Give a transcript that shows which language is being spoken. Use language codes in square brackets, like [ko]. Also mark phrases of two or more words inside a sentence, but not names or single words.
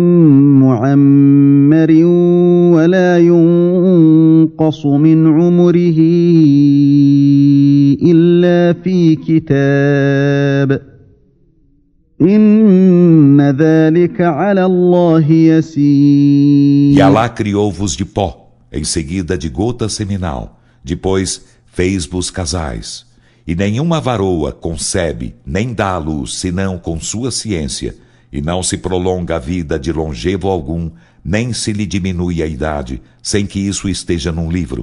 [ar] معمر ولا ينقص من عمره إلا في كتاب إن ذلك على الله يسير. [pt] E Alá criou-vos de pó, em seguida de gota seminal, depois fez-vos casais. E nenhuma varoa concebe, nem dá à luz, senão com sua ciência, e não se prolonga a vida de longevo algum, nem se lhe diminui a idade, sem que isso esteja num livro.